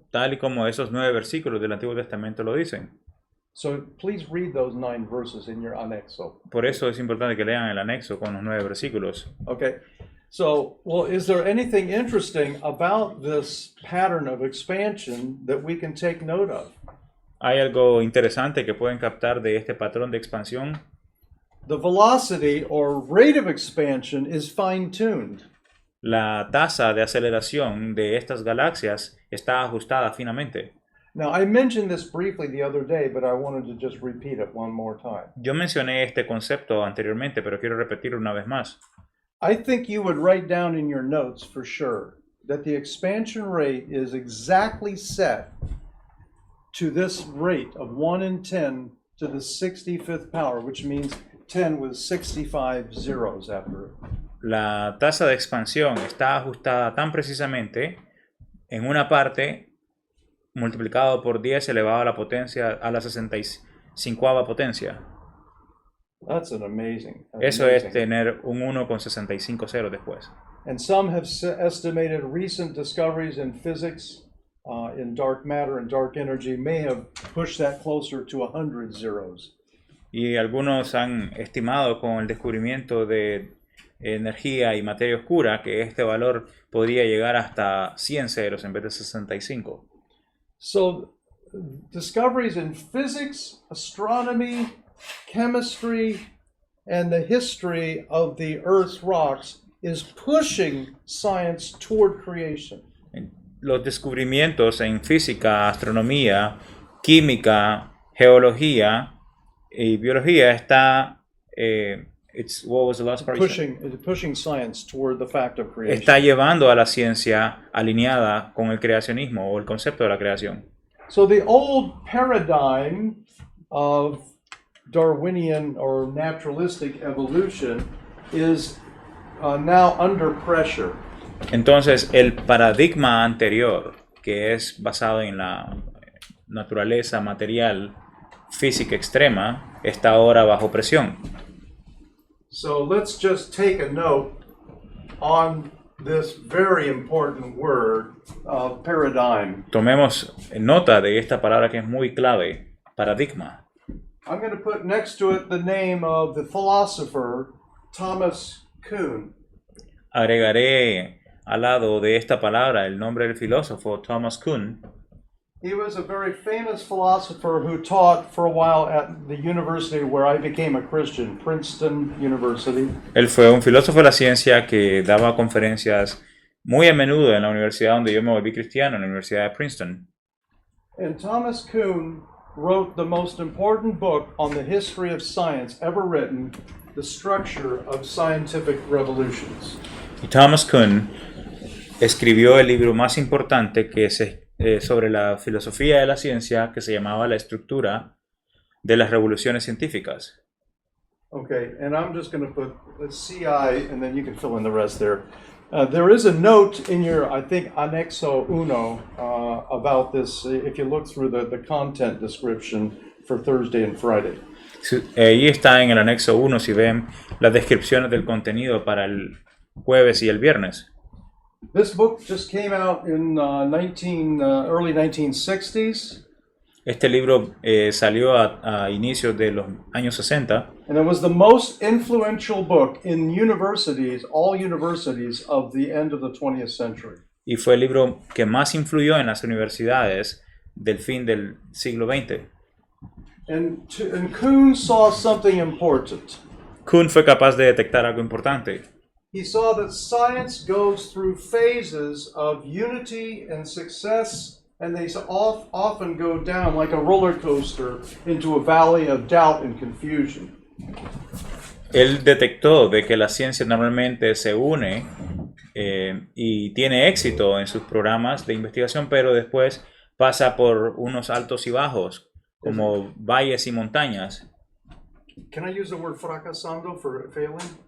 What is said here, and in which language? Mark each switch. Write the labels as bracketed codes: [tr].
[es] Tal y como esos 9 versículos del Antiguo Testamento lo dicen. [en] So please read those 9 verses in your anexo. [es] Por eso es importante que lean el anexo con los 9 versículos. [en] Okay. So, well, is there anything interesting about this pattern of expansion that we can take note of? [es] ¿Hay algo interesante que pueden captar de este patrón de expansión? [en] The velocity or rate of expansion is fine-tuned. [es] La tasa de aceleración de estas galaxias está ajustada finamente. [en] Now, I mentioned this briefly the other day, but I wanted to just repeat it one more time. [es] Yo mencioné este concepto anteriormente, pero quiero repetirlo una vez más. [en] I think you would write down in your notes for sure that the expansion rate is exactly set to this rate of 1 in 10 to the 65th power, which means 10 with 65 zeros after it. [es] La tasa de expansión está ajustada tan precisamente en una parte multiplicado por 10 elevado a la potencia a la 65ª potencia. [en] That's an amazing. [es] Eso es tener un 1 con 65 ceros después. [en] And some have estimated recent discoveries in physics, in dark matter and dark energy, may have pushed that closer to 100 zeros. [es] Y algunos han estimado con el descubrimiento de energía y materia oscura que este valor podría llegar hasta 100 ceros en vez de 65. [en] So, discoveries in physics, astronomy, chemistry, and the history of the Earth's rocks is pushing science toward creation. [es] Los descubrimientos en física, astronomía, química, geología y biología está [en] what was the last part? Pushing science toward the fact of creation. [es] Está llevando a la ciencia alineada con el creacionismo o el concepto de la creación. [en] So the old paradigm of Darwinian or naturalistic evolution is now under pressure. [es] Entonces, el paradigma anterior, que es basado en la naturaleza material física extrema, está ahora bajo presión. [en] So let's just take a note on this very important word, paradigm. [es] Tomemos nota de esta palabra que es muy clave, paradigma. [en] I'm going to put next to it the name of the philosopher Thomas Kuhn. [es] Agregaré al lado de esta palabra el nombre del filósofo Thomas Kuhn. [en] He was a very famous philosopher who taught for a while at the university where I became a Christian, Princeton University. [es] Él fue un filósofo de la ciencia que daba conferencias muy a menudo en la universidad donde yo me volví cristiano, en la Universidad de Princeton. [en] And Thomas Kuhn wrote the most important book on the history of science ever written, The Structure of Scientific Revolutions. [es] Y Thomas Kuhn escribió el libro más importante que es sobre la filosofía de la ciencia, que se llamaba La estructura de las revoluciones científicas. [en] Okay, and I'm just going to put a CI, and then you can fill in the rest there. There is a note in your, I think, Anexo Uno about this, if you look through the content description for Thursday and Friday. [es] Ahí está en el anexo 1, si ven las descripciones del contenido para el jueves y el viernes. [en] This book just came out in early 1960s. [es] Este libro salió a inicios de los años 60 [en] And it was the most influential book in universities, all universities of the end of the 20th century. [es] y fue el libro que más influyó en las universidades del fin del siglo XX. [en] And Kuhn saw something important. [es] Kuhn fue capaz de detectar algo importante. [en] He saw that science goes through phases of unity and success, and they often go down like a roller coaster into a valley of doubt and confusion. [es] Él detectó de que la ciencia normalmente se une y tiene éxito en sus programas de investigación, pero después pasa por unos altos y bajos, como valles y montañas. [en] Can I use the word fracasando for failing?